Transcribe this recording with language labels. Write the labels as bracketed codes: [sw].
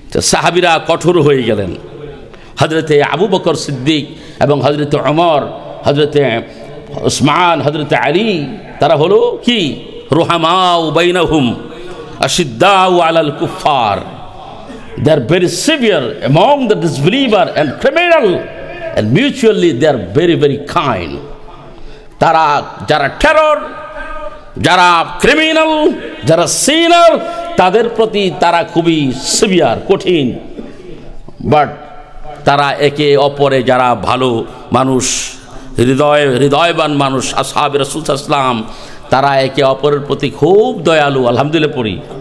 [bn] সাহাবীরা কঠোর হয়ে গেলেন। হযরতে আবু বকর সিদ্দিক এবং হযরতে ওমর, হযরতে উসমান, হযরতে আলী, তারা হলো কি [ar] রুহামাউ বাইনাহুম আশিদ্দাউ আলাল কুফার। [en] They are very severe among the disbeliever and criminal, and mutually they are very very kind. [bn] তারা যারা টেরর, যারা ক্রিমিনাল, যারা সিনার, তাদের প্রতি তারা খুবই সিভিয়ার, কঠিন। বাট তারা একে অপরে যারা ভালো মানুষ, হৃদয়বান মানুষ, আসহাবে রাসূল সাল্লাল্লাহু আলাইহি ওয়াসাল্লাম, তারা একে অপরের প্রতি খুব দয়ালু। আলহামদুলিল্লাহ পড়ি।